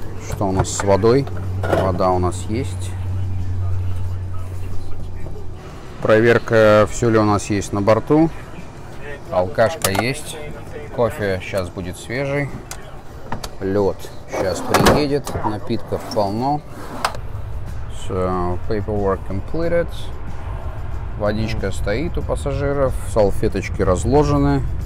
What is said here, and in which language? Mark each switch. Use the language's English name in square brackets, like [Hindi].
[Russian] Что у нас с водой? Вода у нас есть. Проверка, все ли у нас есть на борту. Алкашка есть. Кофе сейчас будет свежий. Лед сейчас приедет. Напитков полно. [English] So, paperwork completed. [Russian] Водичка стоит у пассажиров. Салфеточки разложены.